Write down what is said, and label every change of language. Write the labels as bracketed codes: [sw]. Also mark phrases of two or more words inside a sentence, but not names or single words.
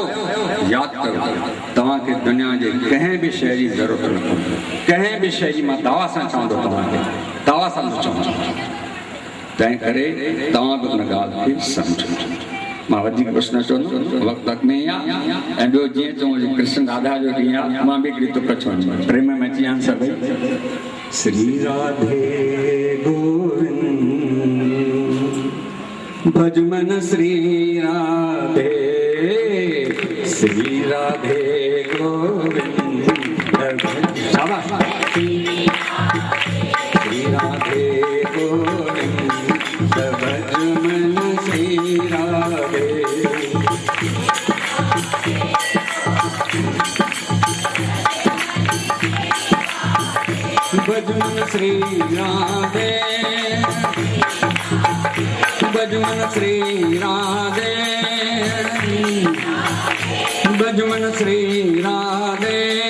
[sd] यादि करो तव्हांखे दुनिया जे कंहिं बि शइ जी ज़रूरत न पवंदी, कंहिं बि शइ जी। मां दावा सां चवंदो तव्हांखे, दावा सां चवंदो, तंहिं करे तव्हां बि हुन ॻाल्हि खे सम्झो। मां वधीक कुझु न चवंदुमि, वक़्तु अॻ में ई आहे। ऐं ॿियो जीअं चऊं कृष्ण राधा जो ॾींहुं आहे, मां बि हिकिड़ी तुक चवंदुमि, प्रेम में अची आहिनि सभई। [hi] श्री राधे गोविंद भजमन श्री राधे, श्री राधे गोविंद शाबाश। श्री राधे गोविंद भजमन श्री राधे, भजमन श्री राधे, भजमन श्री राधे, भजमन श्री राधे,